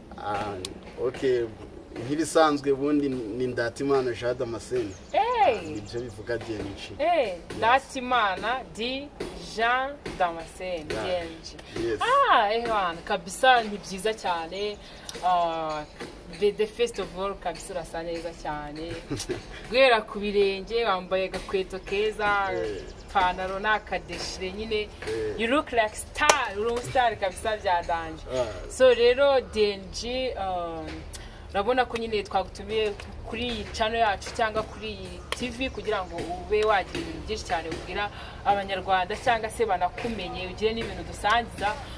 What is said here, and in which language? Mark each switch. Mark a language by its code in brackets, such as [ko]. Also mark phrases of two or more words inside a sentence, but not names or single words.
[rw] Ah, okay. Nk'ibisanzwe ubundi ni Ndatimana Jean Damascene. Hey! Ah, nibyo bivuga D N G. Hey, Yes. Ndatimana Di Jean Damascene, Yeah. D N G. Yes. Ah, eh, wana, kabisa ni byiza cyane. [en] Ah, the, the first of all, [rw] kabisa urasa neza cyane. Guhera ku birenge, wambaye agakweto keza, Eh. ipantaro n'akadeshire nyine. [en] Eh. You look like star, [rw] uri umustar kabisa bya danje. Ah. So rero D N G, um, urabona ko nyine twagutumiye kuri iyi channel yacu cyangwa kuri iyi T V kugira ngo ube wagira ibintu byinshi cyane ubwira abanyarwanda cyangwa se banakumenye, ugire n'ibintu dusangiza.